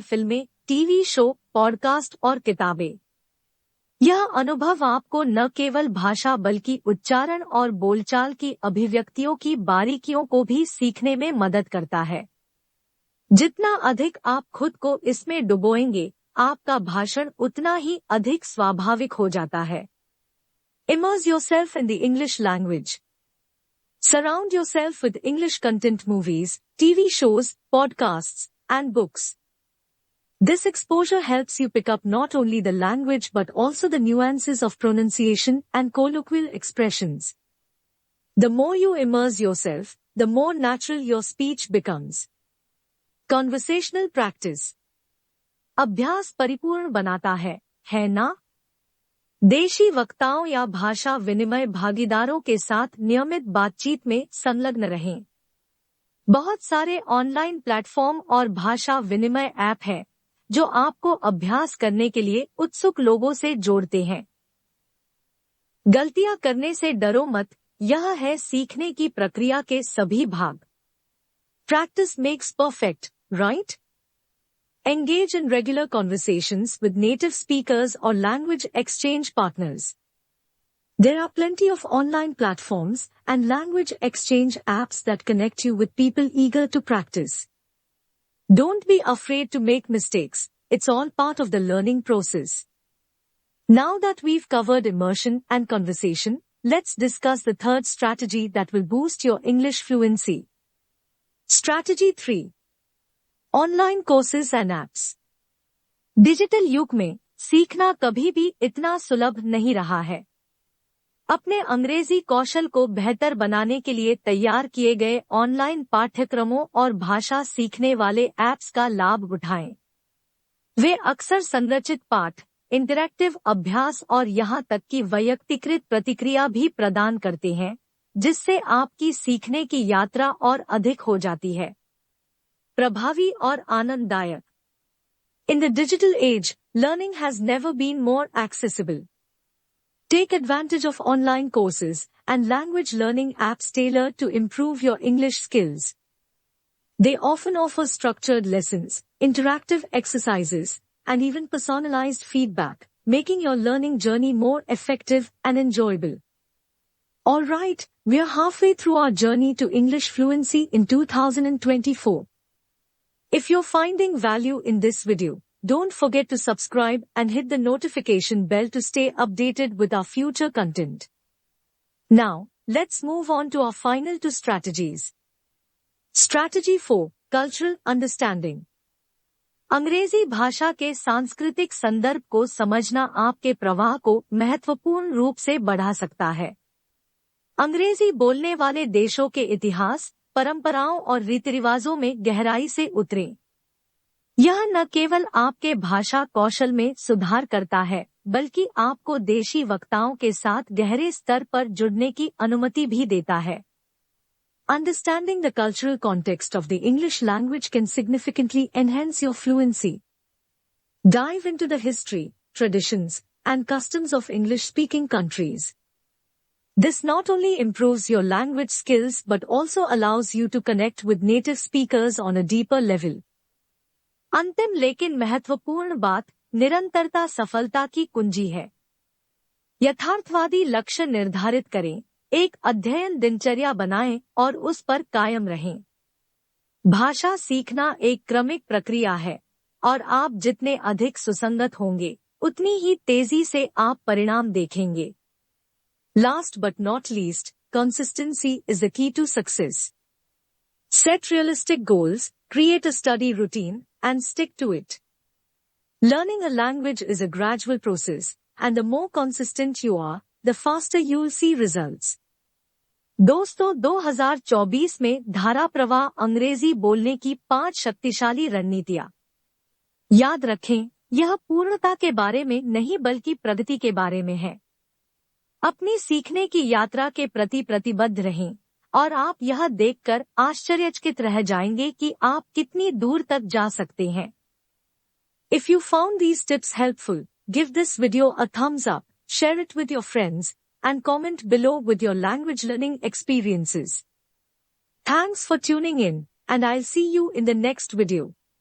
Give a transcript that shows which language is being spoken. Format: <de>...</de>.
<hi>फिल्में, TV show, podcast और किताबें। यह अनुभव आपको न केवल भाषा बल्कि उच्चारण और बोलचाल की अभिव्यक्तियों की बारीकियों को भी सीखने में मदद करता है। जितना अधिक आप खुद को इसमें डुबोएंगे, आपका भाषण उतना ही अधिक स्वाभाविक हो जाता है।</hi> <en>Immerse yourself in the English language. Surround yourself with English content, movies, TV shows, podcasts, and books. This exposure helps you pick up not only the language but also the nuances of pronunciation and colloquial expressions. The more you immerse yourself, the more natural your speech becomes.</en> <hi>Conversational practice. अभ्यास परिपूर्ण बनाता है ना? देशी वक्ताओं या भाषा विनिमय भागीदारों के साथ नियमित बातचीत में संलग्न रहें। बहुत सारे ऑनलाइन प्लेटफॉर्म और भाषा विनिमय ऐप हैं जो आपको अभ्यास करने के लिए उत्सुक लोगों से जोड़ते हैं। गलतियां करने से डरो मत, यह है सीखने की प्रक्रिया के सभी भाग।</hi> <en>Practice makes perfect, right? Engage in regular conversations with native speakers or language exchange partners. There are plenty of online platforms and language exchange apps that connect you with people eager to practice. Don't be afraid to make mistakes. It's all part of the learning process. Now that we've covered immersion and conversation, let's discuss the third strategy that will boost your English fluency. Strategy 3. Online courses and apps.</en> <hi>Digital युग में सीखना कभी भी इतना सुलभ नहीं रहा है। अपने अंग्रेजी कौशल को बेहतर बनाने के लिए तैयार किए गए ऑनलाइन पाठ्यक्रमों और भाषा सीखने वाले ऐप्स का लाभ उठाएं। वे अक्सर संरचित पाठ, इंटरैक्टिव अभ्यास और यहां तक कि वैयक्तिकृत प्रतिक्रिया भी प्रदान करते हैं, जिससे आपकी सीखने की यात्रा और अधिक हो जाती है। प्रभावी और आनंददायक।</hi> <en>In the digital age, learning has never been more accessible. Take advantage of online courses and language learning apps tailored to improve your English skills. They often offer structured lessons, interactive exercises, and even personalized feedback, making your learning journey more effective and enjoyable. Alright, we're halfway through our journey to English fluency in 2024. If you're finding value in this video, don't forget to subscribe and hit the notification bell to stay updated with our future content. Now, let's move on to our final two strategies. Strategy 4. Cultural Understanding.</en> <hi>अंग्रेजी भाषा के सांस्कृतिक संदर्भ को समझना आपके प्रवाह को महत्वपूर्ण रूप से बढ़ा सकता है। अंग्रेजी बोलने वाले देशों के इतिहास, परंपराओं और रीति रिवाजों में गहराई से उतरें। यह न केवल आपके भाषा कौशल में सुधार करता है, बल्कि आपको देशी वक्ताओं के साथ गहरे स्तर पर जुड़ने की अनुमति भी देता है।</hi> <en>Understanding the cultural context of the English language can significantly enhance your fluency. Dive into the history, traditions, and customs of English-speaking countries. This not only improves your language skills but also allows you to connect with native speakers on a deeper level.</en> <hi>अंतिम लेकिन महत्वपूर्ण बात, निरंतरता सफलता की कुंजी है। यथार्थवादी लक्ष्य निर्धारित करें, एक अध्ययन दिनचर्या बनाएं और उस पर कायम रहें। भाषा सीखना एक क्रमिक प्रक्रिया है और आप जितने अधिक सुसंगत होंगे, उतनी ही तेजी से आप परिणाम देखेंगे।</hi> <en>Last but not least, consistency is the key to success. Set realistic goals, create a study routine, and stick to it. Learning a language is a gradual process, and the more consistent you are, the faster you'll see results.</en> <hi>दोस्तों, 2024 में धारा प्रवाह अंग्रेजी बोलने की 5 शक्तिशाली रणनीतियां। याद रखें, यह पूर्णता के बारे में नहीं बल्कि प्रगति के बारे में है। अपनी सीखने की यात्रा के प्रति प्रतिबद्ध रहें और आप यह देखकर आश्चर्यचकित रह जाएंगे कि आप कितनी दूर तक जा सकते हैं।</hi> <en>If you found these tips helpful, give this video a thumbs up, share it with your friends, and comment below with your language learning experiences. Thanks for tuning in, and I'll see you in the next video.</en>